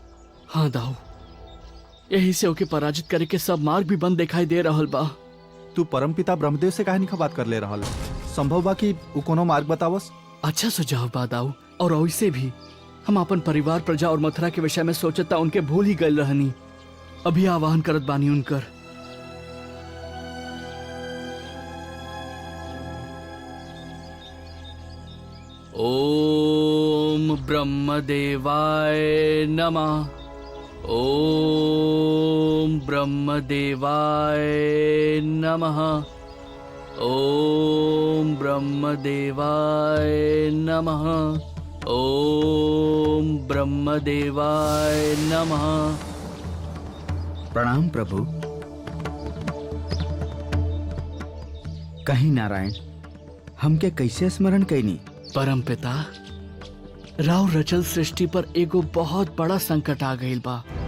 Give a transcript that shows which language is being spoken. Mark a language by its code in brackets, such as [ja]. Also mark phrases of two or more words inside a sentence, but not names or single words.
[bho] हाँ दाऊ, यही से ओके पराजित करे के सब मार्ग भी बंद दिखाई दे रहल बा। तू परमपिता ब्रह्मदेव से काहे नहीं बात कर ले रहल? संभव बा कि उ कोनो मार्ग बतावस? अच्छा सुझाव बा दाऊ, और वैसे भी हम अपन परिवार, प्रजा और मथुरा के विषय में सोचता उनके भूल ही गए रहनी। अभी आवाहन करत बानी उनकर। [sa] ओम ब्रह्मदेवाय नमः। ओम ब्रह्मदेवाय नमः। ओम ब्रह्मदेवाय नमः। ओम ब्रह्मदेवाय नमः। [bho] प्रणाम प्रभु। कहीं नारायण, हमके कैसे स्मरण कैनी? परम पिता, राव रचल सृष्टि पर एगो बहुत बड़ा संकट आ गईल बा।